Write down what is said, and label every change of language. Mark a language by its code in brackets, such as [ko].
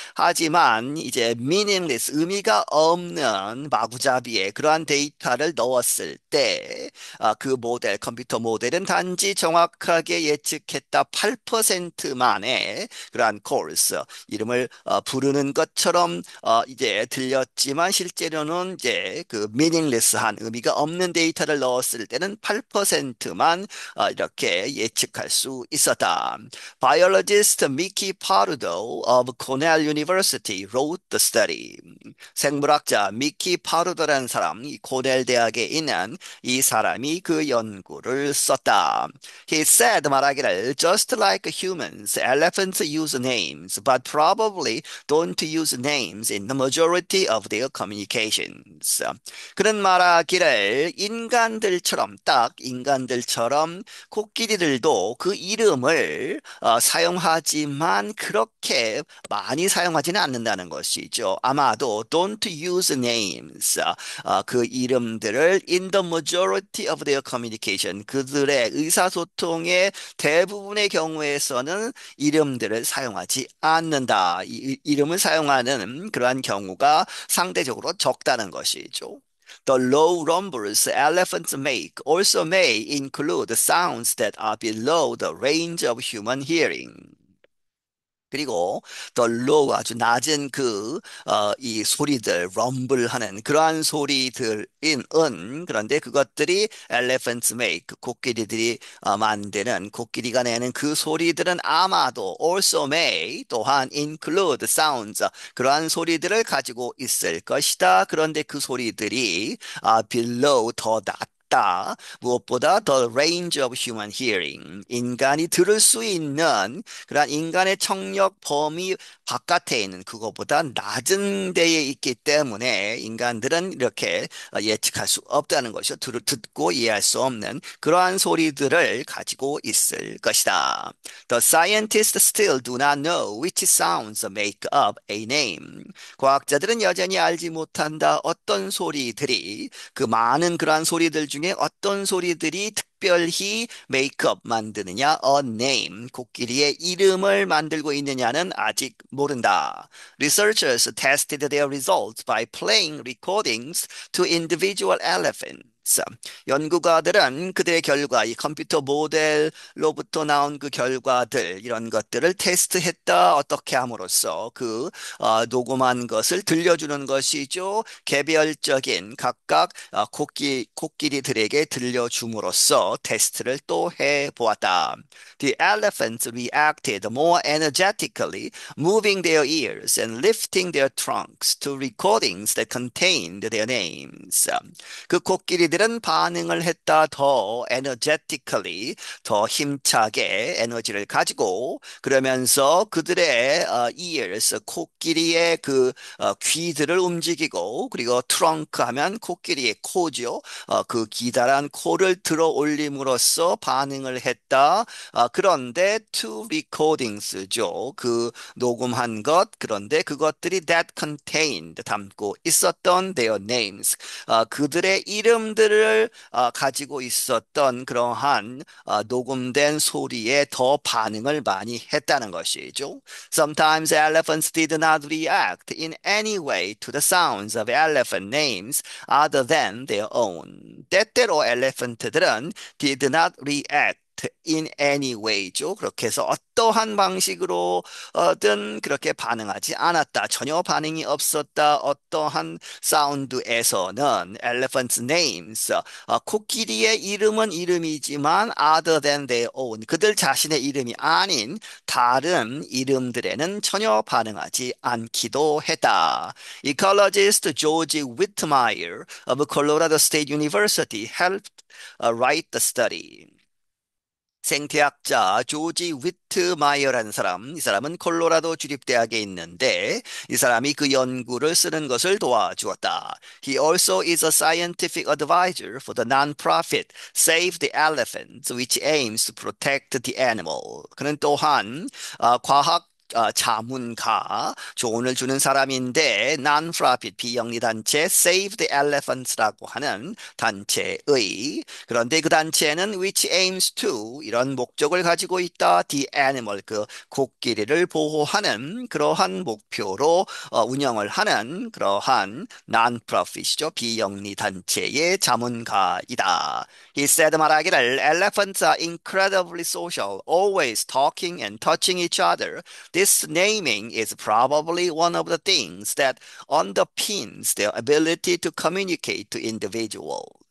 [ko] 하지만 이제 [en] meaningless, [ko] 의미가 없는 마구잡이에 그러한 데이터를 넣었을 때, 그 컴퓨터 모델은 단지 정확하게 예측했다 8%만의 그러한 [en] calls, [ko] 이름을 부르는 것처럼 이제 들렸지만 실제로는 이제 그 meaningless한 의미가 없는 데이터를 넣었을 때는 8%만 이렇게 예측할 수 있었다. [en] Biologist Mickey Pardo of Cornell University wrote the study. [ko] 생물학자 미키 파루더라는 사람, 이 코넬 대학에 있는 이 사람이 그 연구를 썼다. [en] He said [ko] 말하기를 [en] just like humans, elephants use names, but probably don't use names in the majority of their communications. [ko] 그런 말하기를 딱 인간들처럼 코끼리들도 그 이름을 사용하지만 그렇게 많이 사용하지는 않는다는 것이죠. 아마도 [en] don't use names, [ko] 그 이름들을 [en] in the majority of their communication, [ko] 그들의 의사소통의 대부분의 경우에서는 이름들을 사용하지 않는다. 이름을 사용하는 그러한 경우가 상대적으로 적다는 것이죠. [en] The low rumbles elephants make also may include sounds that are below the range of human hearing. [ko] 그리고 더 [en] low [ko] 아주 낮은 이 소리들, [en] rumble [ko] 하는 그러한 소리들인 그런데 그것들이 [en] elephants make, [ko] 코끼리들이 만드는, 코끼리가 내는 그 소리들은 아마도 [en] also may, [ko] 또한 [en] include sounds, [ko] 그러한 소리들을 가지고 있을 것이다. 그런데 그 소리들이 [en] below, [ko] 더 낮다. 무엇보다 [en] the range of human hearing, [ko] 인간이 들을 수 있는 그러한 인간의 청력 범위 바깥에 있는 그거보다 낮은 데에 있기 때문에 인간들은 이렇게 예측할 수 없다는 것이죠. 듣고 이해할 수 없는 그러한 소리들을 가지고 있을 것이다. [en] The scientists still do not know which sounds make up a name. [ko] 과학자들은 여전히 알지 못한다. 어떤 소리들이 그 많은 그러한 소리들 중에 어떤 소리들이 특별히 메이크업 만드느냐, [en] a name, [ko] 코끼리의 이름을 만들고 있느냐는 아직 모른다. [en] Researchers tested their results by playing recordings to individual elephants. [ko] 연구가들은 그들의 결과, 이 컴퓨터 모델로부터 나온 그 결과들, 이런 것들을 테스트했다. 어떻게 함으로써 녹음한 것을 들려주는 것이죠. 개별적인 각각 코끼리들에게 들려줌으로써 테스트를 또 해보았다. [en] The elephants reacted more energetically, moving their ears and lifting their trunks to recordings that contained their names. [ko] 그 코끼리들은 반응을 했다. 더 [en] energetically, [ko] 더 힘차게 에너지를 가지고 그러면서 그들의 [en] ears, [ko] 코끼리의 귀들을 움직이고 그리고 트렁크 하면 코끼리의 코죠. 그 기다란 코를 들어 올림으로써 반응을 했다. 그런데 [en] two recordings [ko] 죠. 그 녹음한 것 그런데 그것들이 [en] that contained [ko] 담고 있었던 [en] their names. [ko] 그들의 이름들을 가지고 있었던 그러한 녹음된 소리에 더 반응을 많이 했다는 것이죠. [en] Sometimes elephants did not react in any way to the sounds of elephant names other than their own. [ko] 때때로 엘레펀트들은 [en] did not react in any way죠. [ko] 그렇게 해서 어떠한 방식으로든 그렇게 반응하지 않았다. 전혀 반응이 없었다. 어떠한 사운드에서는 [en] elephant's names, [ko] 코끼리의 이름은 이름이지만 [en] other than their own, [ko] 그들 자신의 이름이 아닌 다른 이름들에는 전혀 반응하지 않기도 했다. [en] Ecologist George Whitmire of Colorado State University helped write the study. [ko] 생태학자 조지 위트마이어라는 사람, 이 사람은 콜로라도 주립대학에 있는데 이 사람이 그 연구를 쓰는 것을 도와주었다. [en] He also is a scientific advisor for the non-profit Save the Elephant, which aims to protect the animal. [ko] 그는 또한 과학 자문가, 조언을 주는 사람인데 [en] non-profit [ko] 비영리 단체 Save the Elephants라고 하는 단체의, 그런데 그 단체는 [en] which aims to [ko] 이런 목적을 가지고 있다. [en] The animal [ko] 그 코끼리를 보호하는 그러한 목표로 운영을 하는 그러한 [en] non-profit [ko] 이죠. 비영리 단체의 자문가이다. [en] He said [ko] 말하기를 [en] elephants are incredibly social, always talking and touching each other. This naming is probably one of the things that underpins their ability to communicate to individuals.